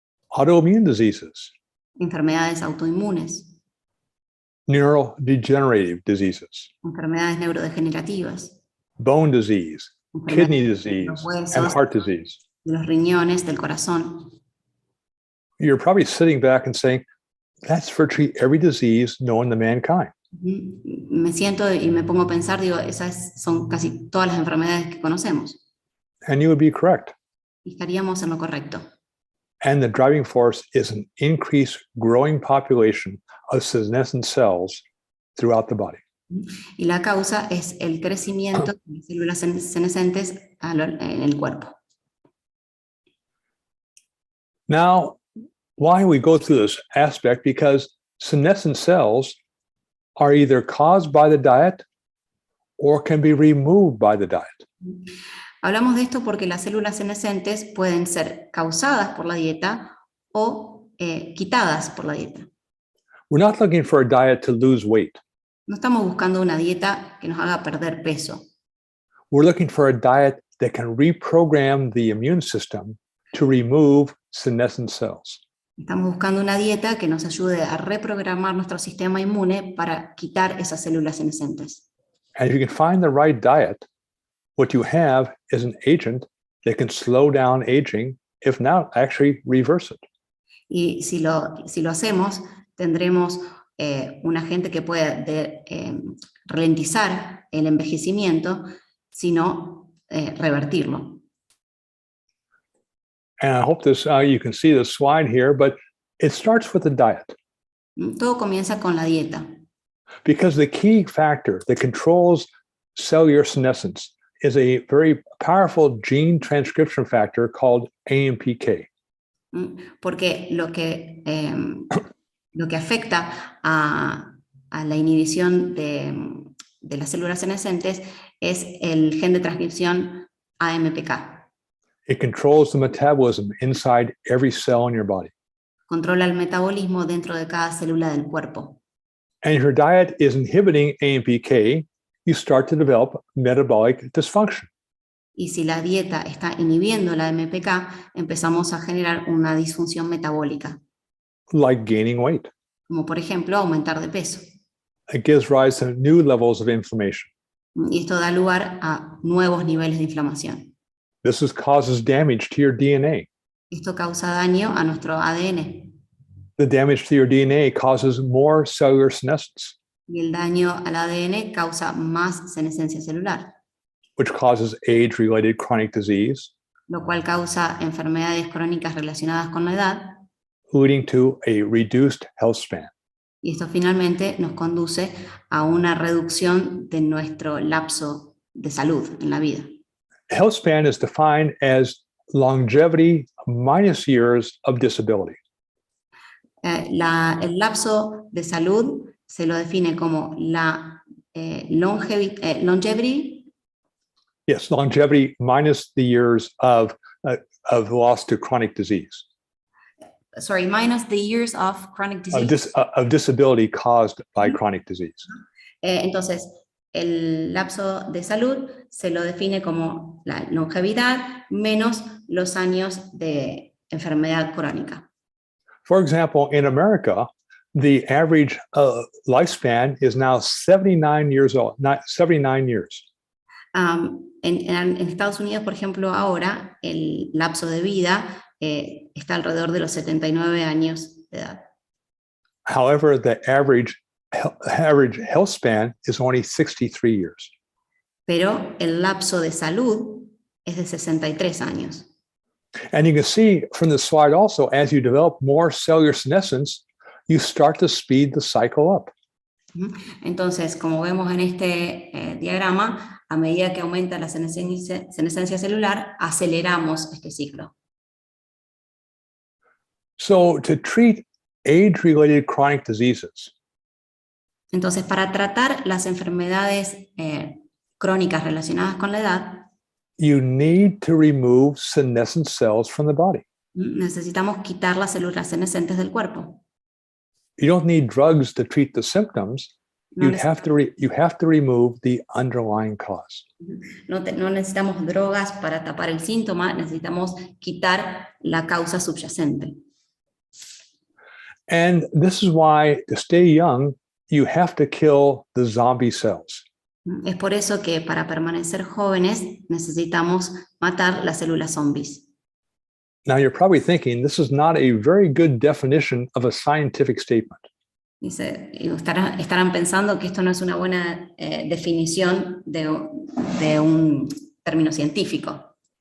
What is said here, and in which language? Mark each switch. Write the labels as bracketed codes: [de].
[en] autoimmune diseases, [es] enfermedades autoinmunes, [en] neurodegenerative diseases, [es] enfermedades neurodegenerativas, [en] bone disease, [es] enfermedades [en] kidney [es] de [en] disease, [es] los [en] and [es] huesos, [en] heart disease. [es] de los riñones, del corazón. [en] You're probably sitting back and saying, that's virtually every disease known to mankind. [es] Me siento y me pongo a pensar, digo, esas son casi todas las enfermedades que conocemos. [en] And you would be correct. [es] Y estaríamos en lo correcto. [en] And the driving force is an increased growing population of senescent cells throughout the body. [es] Y la causa es el crecimiento de células senescentes en el cuerpo. [en] Now, why we go through this aspect? Because senescent cells are either caused by the diet or can be removed by the diet. [es] Hablamos de esto porque las células senescentes pueden ser causadas por la dieta o quitadas por la dieta. [en] We're not looking for a diet to lose weight. [es] No estamos buscando una dieta que nos haga perder peso. [en] We're looking for a diet that can reprogram the immune system to remove senescent cells. [es] Estamos buscando una dieta que nos ayude a reprogramar nuestro sistema inmune para quitar esas células senescentes. [en] And if you can find the right diet, what you have is an agent that can slow down aging, if not actually reverse it. [es] Y si lo hacemos, tendremos un agente que puede ralentizar el envejecimiento, sino revertirlo. [en] And I hope this you can see the slide here, but it starts with the diet. [es] Todo comienza con la dieta. [en] Because the key factor that controls cellular senescence is a very powerful gene transcription factor called Ampk. [es] Porque lo que afecta a la inhibición de las células senescentes es el gen de transcripción Ampk. [en] It controls the metabolism inside every cell in your body. [es] Controla el metabolismo dentro de cada célula del cuerpo. [en] And if your diet is inhibiting Ampk, you start to develop metabolic dysfunction. [es] Y si la dieta está inhibiendo la AMPK, empezamos a generar una disfunción metabólica. [en] Like gaining weight. [es] Como por ejemplo aumentar de peso. [en] It gives rise to new levels of inflammation. [es] Y esto da lugar a nuevos niveles de inflamación. [en] This causes damage to your DNA. [es] Esto causa daño a nuestro ADN. [en] The damage to your DNA causes more cellular senescence, [es] Y el daño al ADN causa más senescencia celular, [en] which causes age-related chronic disease, [es] lo cual causa enfermedades crónicas relacionadas con la edad, [en] leading to a reduced health span. [es] y esto finalmente nos conduce a una reducción de nuestro lapso de salud en la vida. [en] Health span is defined as longevity minus years of disability. [es] El lapso de salud se lo define como la longevity. [en] Yes, longevity minus the years of loss to chronic disease. Sorry, minus the years of chronic disease. Of disability caused by chronic disease. [es] Entonces, el lapso de salud se lo define como la longevidad menos los años de enfermedad crónica. [en] For example, in America, the average lifespan is now 79 years old, not 79 years. [es] En Estados Unidos, por ejemplo, ahora el lapso de vida está alrededor de los 79 años de edad. [en] However, the average health span is only 63 years. [es] Pero el lapso de salud es de 63 años. [en] And you can see from the slide also, as you develop more cellular senescence, you start to speed the cycle up. [es] Entonces, como vemos en este diagrama, a medida que aumenta la senescencia celular, aceleramos este ciclo. [en] So to treat age-related chronic diseases, [es] entonces, para tratar las enfermedades crónicas relacionadas con la edad, [en] you need to remove senescent cells from the body. [es] necesitamos quitar las células senescentes del cuerpo. [en] You don't need drugs to treat the symptoms. [es] No, [en] You have to remove the underlying cause. [es] no necesitamos drogas para tapar el síntoma, necesitamos quitar la causa subyacente. [en] And this is why, to stay young, you have to kill the zombie cells. [es] Es por eso que para permanecer jóvenes necesitamos matar las células zombies. [en] Now, you're probably thinking this is not a very good definition of a scientific statement. [es] Dice, y estarán pensando que esto no es una buena definición de un término científico.